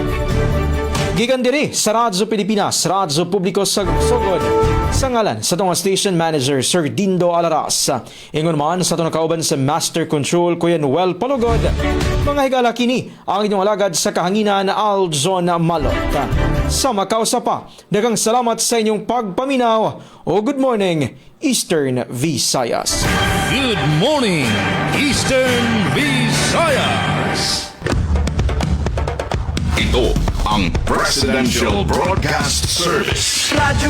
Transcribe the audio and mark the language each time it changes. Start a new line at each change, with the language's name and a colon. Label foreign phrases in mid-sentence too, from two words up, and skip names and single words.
Cebuano: Gikan diri sa Radyo Pilipinas, Radyo Publiko Sogod, sa ngalan sa itong station manager Sir Dindo Alaras. Ingon man sa itong nakauban sa Master Control Kuya Noel Palugod. Mga higala kini ang inyong alagad sa kahanginan na Aljon Malot. Sa makausa pa, daghang salamat sa inyong pagpaminaw o Good Morning Eastern Visayas.
English: Good morning, Eastern Visayas.
Filipino: Ito ang Presidential Broadcast Service.